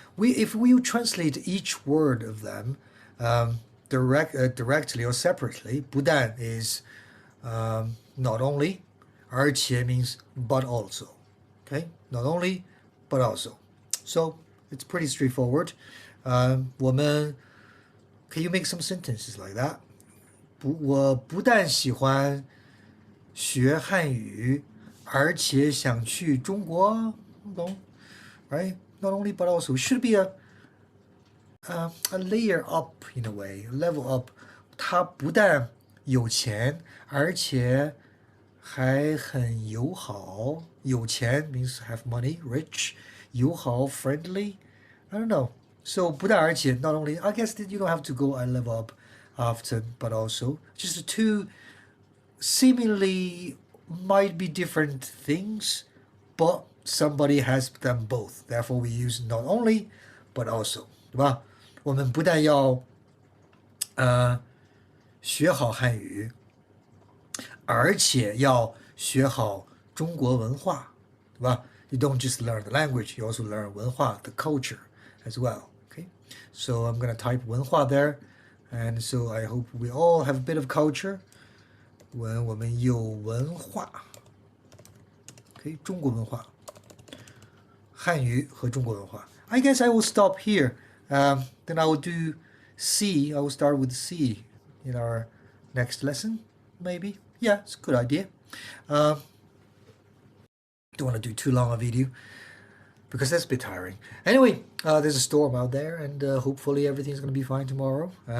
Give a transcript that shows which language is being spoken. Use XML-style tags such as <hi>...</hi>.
<en>If we translate each word of them directly or separately, 不但 is not only, 而且 means but also. Okay, not only but also. So it's pretty straightforward. 我们 Can you make some sentences like that?</en> <zh>我不但喜欢学汉语，而且想去中国。</zh> <en>懂 right? Not only but also. Should be a layer up in a way, a level up.</en> <zh>他不但有钱，而且还很友好。</zh> <en>有钱 means have money, rich. 友好 friendly. I don't know. So 不但而且 not only. I guess that you don't have to go a level up often, but also just two seemingly might be different things, but somebody has them both. Therefore, we use not only but also.</en> <zh>对吧？我们不但要学好汉语，而且要学好中国文化，对吧？</zh> <en>You don't just learn the language, you also learn 文化, the culture as well. Okay, so I'm gonna type 文化 there, and so I hope we all have a bit of culture.</en> <zh>我们有文化 ，OK， 中国文化，汉语和中国文化。</zh> <en>I guess I will stop here. Then I will do C. I will start with C in our next lesson, maybe. Yeah, it's a good idea. Don't want to do too long a video because that's a bit tiring. Anyway, there's a storm out there, and hopefully everything's going to be fine tomorrow.</en>